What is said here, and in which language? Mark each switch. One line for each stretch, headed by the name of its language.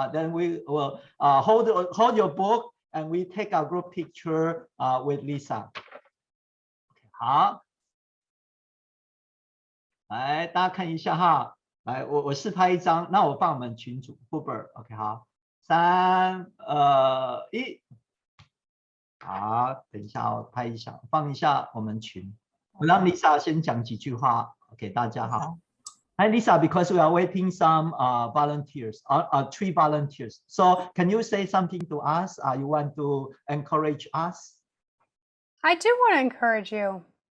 English: Then we will hold your book, and we take a group picture with Lyssa.
Chinese: Okay, 好，来大家看一下哈。来，我试拍一张，那我放我们群主 Huber。OK， 好，3、2、1。好，等一下我拍一下，放一下我们群。我让 Lyssa 先讲几句话给大家哈。
English: Hi Lyssa, because we are waiting some volunteers, 3 volunteers. So can you say something to us? You want to encourage us? I do want to encourage you.